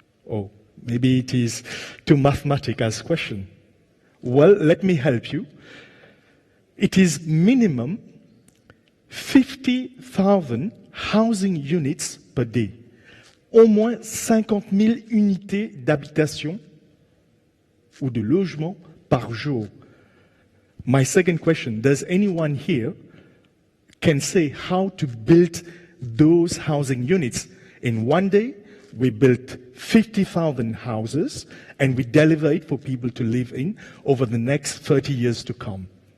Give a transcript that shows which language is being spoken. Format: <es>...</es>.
<en>Oh, maybe it is too mathematical as a question. Well, let me help you. It is minimum 50,000 housing units per day.</en> <fr>Au moins 50,000 unités d'habitation ou de logement par jour.</fr> <en>My second question, does anyone here can say how to build those housing units? In one day, we built 50,000 houses and we deliver it for people to live in over the next 30 years to come.</en>